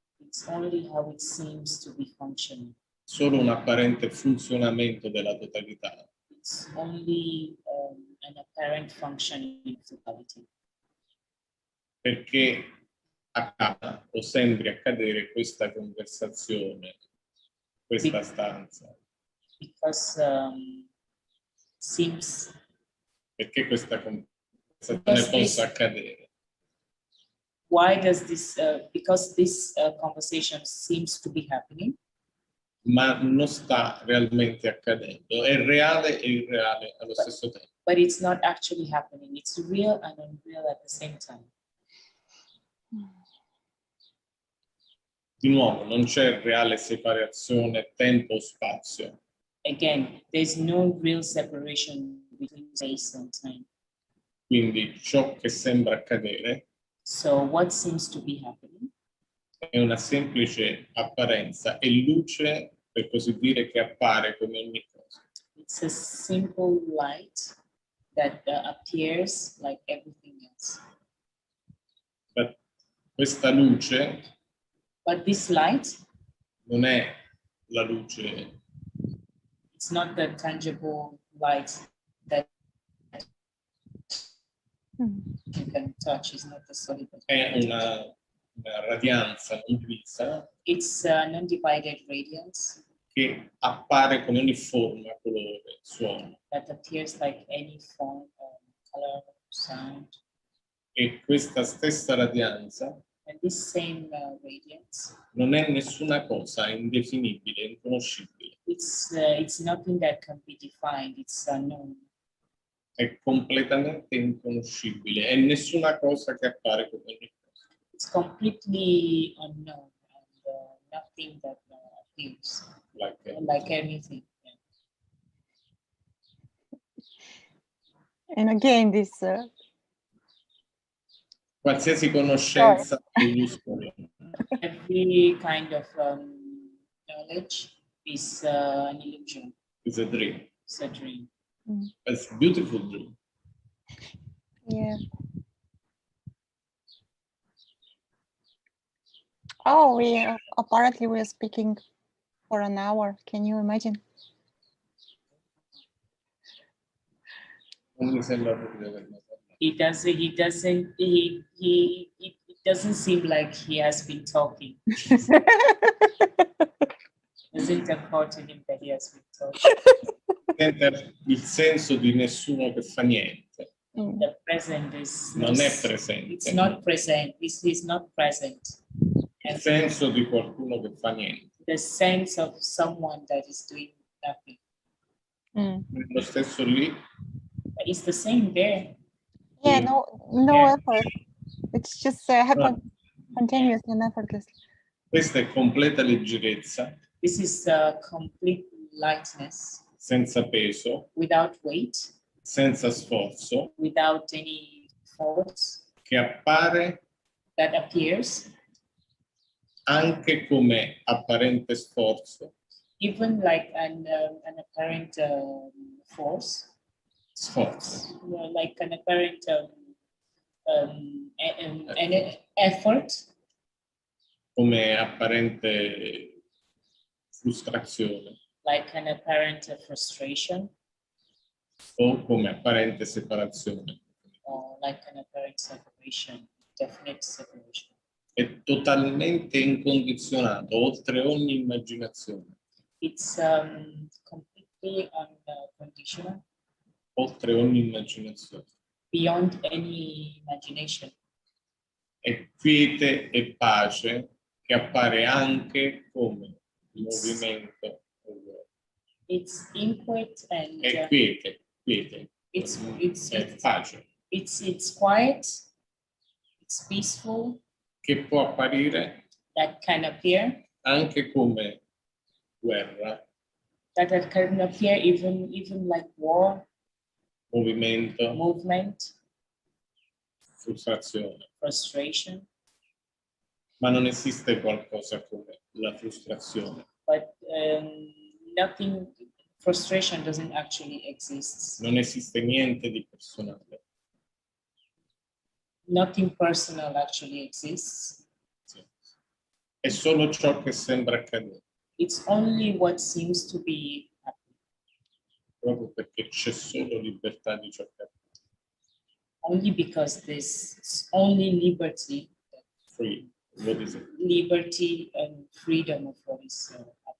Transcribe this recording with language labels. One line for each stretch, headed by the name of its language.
English: It's only how it seems to be functioning.
Italian: Solo un apparente funzionamento della totalità.
English: It's only an apparent functioning of totality.
Italian: Perché accada o sembri accadere questa conversazione, questa stanza.
English: Because seems
Italian: Perché questa conversazione possa accadere.
English: Why does this? Because this conversation seems to be happening,
Italian: Ma non sta realmente accadendo. È reale e irreale allo stesso tempo.
English: but it's not actually happening. It's real and unreal at the same time.
Italian: Di nuovo, non c'è reale separazione tempo-spazio.
English: Again, there's no real separation between space and time.
Italian: Quindi ciò che sembra accadere
English: So what seems to be happening
Italian: è una semplice apparenza, è luce, per così dire, che appare come ogni cosa.
English: it's a simple light that appears like everything else.
Italian: Ma questa luce
English: But this light,
Italian: non è la luce,
English: it's not the tangible light that you can touch. It's not the solid.
Italian: è una radianza non divisa
English: It's non-divided radiance
Italian: che appare come ogni forma, colore, suono.
English: that appears like any form, color, sound.
Italian: E questa stessa radianza
English: And this same radiance,
Italian: non è nessuna cosa indefinibile, inconoscibile.
English: it's nothing that can be defined. It's unknown.
Italian: È completamente inconoscibile, è nessuna cosa che appare come ogni cosa.
English: It's completely unknown and nothing that appears like anything. Yeah. And again, this
Italian: Qualsiasi conoscenza è illusoria.
English: Every kind of knowledge is an illusion. It's a dream. It's a dream. It's a beautiful dream. yeah. Oh, apparently we are speaking for an hour. Can you imagine?
Italian: Non mi sembra proprio di aver parlato.
English: It doesn't seem like he has been talking. Doesn't occur to him that he has been talking.
Italian: Sente il senso di nessuno che fa niente.
English: The present is
Italian: Non è presente.
English: It's not present. This is not present.
Italian: Il senso di qualcuno che fa niente.
English: The sense of someone that is doing nothing.
Italian: Lo stesso lì.
English: But it's the same there. Yeah, no effort. It's just happen continuously and effortlessly.
Italian: Questa è completa leggerezza,
English: This is complete lightness,
Italian: senza peso,
English: without weight,
Italian: senza sforzo,
English: without any force,
Italian: che appare
English: that appears,
Italian: anche come apparente sforzo,
English: even like an apparent force,
Italian: sforzo,
English: like an apparent an effort,
Italian: come apparente frustrazione
English: like an apparent frustration,
Italian: o come apparente separazione.
English: or like an apparent separation, definite separation.
Italian: È totalmente incondizionato, oltre ogni immaginazione,
English: It's completely unconditional,
Italian: oltre ogni immaginazione.
English: beyond any imagination.
Italian: È quiete e pace che appare anche come movimento.
English: It's inquiet and
Italian: È quiete.
English: it's
Italian: È pace,
English: it's quiet, it's peaceful,
Italian: che può apparire
English: that can appear,
Italian: anche come guerra,
English: that can appear even like war,
Italian: movimento,
English: movement,
Italian: frustrazione.
English: frustration,
Italian: Ma non esiste qualcosa come la frustrazione.
English: but nothing. frustration doesn't actually exist.
Italian: Non esiste niente di personale.
English: Nothing personal actually exists.
Italian: Sì. È solo ciò che sembra accadere,
English: It's only what seems to be happening.
Italian: proprio perché c'è solo libertà di ciò che accade.
English: Only because there's only liberty, Free. What is it? liberty and freedom of what is happening.